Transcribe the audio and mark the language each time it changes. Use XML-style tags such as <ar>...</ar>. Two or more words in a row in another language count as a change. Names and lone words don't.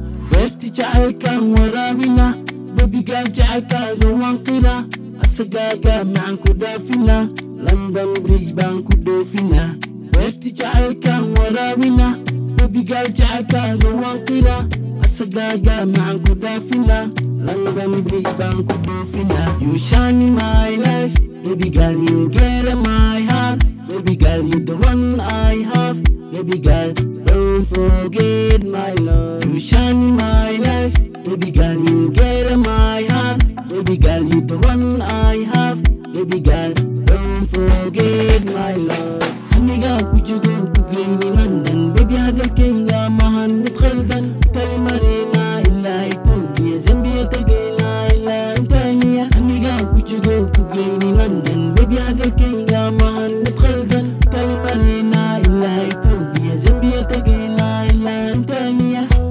<so>Beerti jacaylkaan waraabina, babigaan jacaylkaaga waan qira, asagaaga macaan ku dhaafina, London Bridge baan ku dhoofina. Beerti jacaylkaan waraabina, babigaan jacaylkaaga waan qira, asagaaga macaan ku dhaafina, London Bridge baan ku dhoofina.</so> <en>You shine my life, baby girl, you get my heart, baby girl, you the one I have, baby girl, don't forget my love. You shine my life, baby girl, you get my heart, baby girl, you the one I have, baby girl, don't forget my love.</en> <so>Aniga ku joogo ku geeyni London, baby, hadalkayga maahan mid khaldan. Tali marina ilaa Ethiopia, Zambia tagayna ilaa Tanzania. Aniga ku joogo ku geeyni London, baby, hadalkayga maahan mid khaldan. Tali marina ilaa Ethiopia, Zambia tagayna ilaa Tanzania.</so>